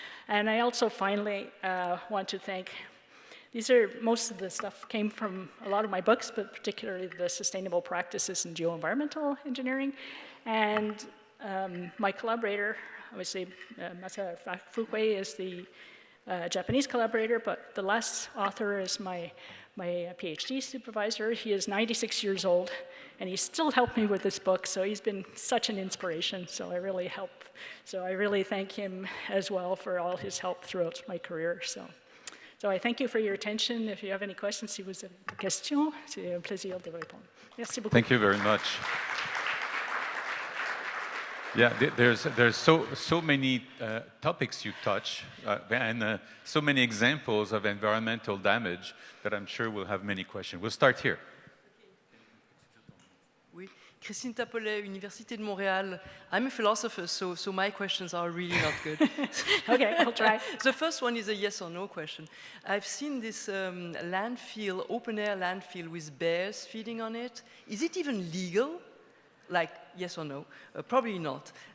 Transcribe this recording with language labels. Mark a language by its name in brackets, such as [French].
[English] And I also finally want to thank, most of the stuff came from a lot of my books, but particularly the Sustainable Practices in Geoenvironmental Engineering, and my collaborator, obviously Masa Fukui is the Japanese collaborator, but the last author is my PhD supervisor. He is 96 years old, and he still helped me with this book, so he's been such an inspiration, so I really thank him as well for all his help throughout my career. So I thank you for your attention. If you have any questions, [French] si vous avez des questions, c'est un plaisir de répondre. Merci beaucoup. [English] Thank you very much. Yeah, there's so many topics you touch and so many examples of environmental damage that I'm sure we'll have many questions. We'll start here. [French] Oui, Christine Tapolet, Université de Montréal. [English] I'm a philosopher, so my questions are really not good. Okay, I'll try. The first one is a yes or no question. I've seen this landfill, open-air landfill with bears feeding on it. Is it even legal? Like, yes or no? Probably not.